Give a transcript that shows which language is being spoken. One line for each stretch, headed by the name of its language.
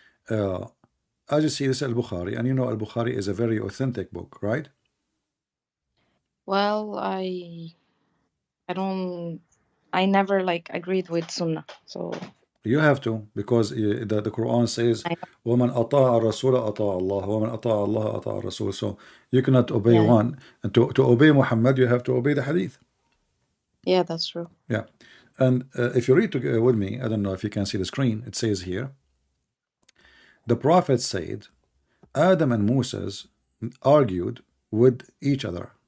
English: Uh, as you see, this is Al Bukhari, and you know Al Bukhari is a very authentic book, right? Well, I don't. I never like agreed with Sunnah. So You have to, because the Quran says, I
Arabic: وَمَنْ أَطَاعَ الرَّسُولَ أَطَاعَ اللَّهَ وَمَنْ أَطَاعَ اللَّهَ أَطَاعَ الرَّسُولَ.
English: So you cannot obey yeah, one. And to obey Muhammad, you have to obey the hadith. yeah, that's true. Yeah. And if you read with me, I don't know if you can see the screen, it says here, the Prophet said, Adam and Moses argued with each other.